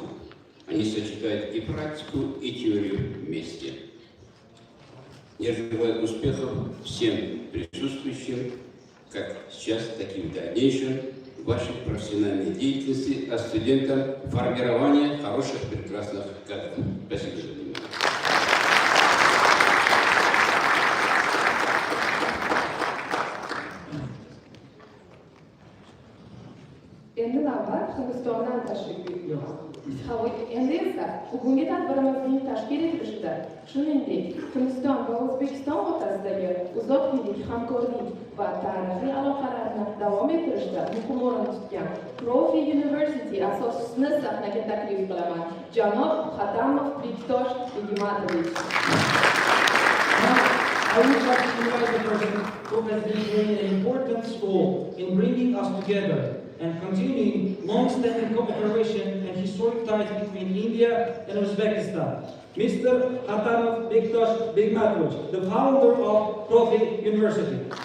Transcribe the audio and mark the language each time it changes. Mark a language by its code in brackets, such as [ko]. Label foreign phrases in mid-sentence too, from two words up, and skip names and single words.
[ru] Они сочетают и практику, и теорию вместе. Я желаю успехов всем присутствующим, как сейчас, так и в дальнейшем, в вашей профессиональной деятельности, а студентам формирования хороших, прекрасных кадров. Спасибо за внимание. [uz] Endi navbat Hindistondan tashrif buyurdi. Endi esa bugungi tadbirimizning tashkil etilishida, shuningdek, Hindiston va O'zbekiston o'rtasidagi uzoq yillik hamkorlik va tarixiy aloqalarni davom ettirishda muhim o'rin tutgan Profi University asoschisini sahnaga taklif qilaman. Janob Xatamov Bektosh Begimatovich. [en] I would like to invite the person who has been playing an important role in bringing us together and continuing long-standing cooperation and historic ties between India and Uzbekistan. Mr. Khatanov Bektosh Begmatovich, the founder of Profi University.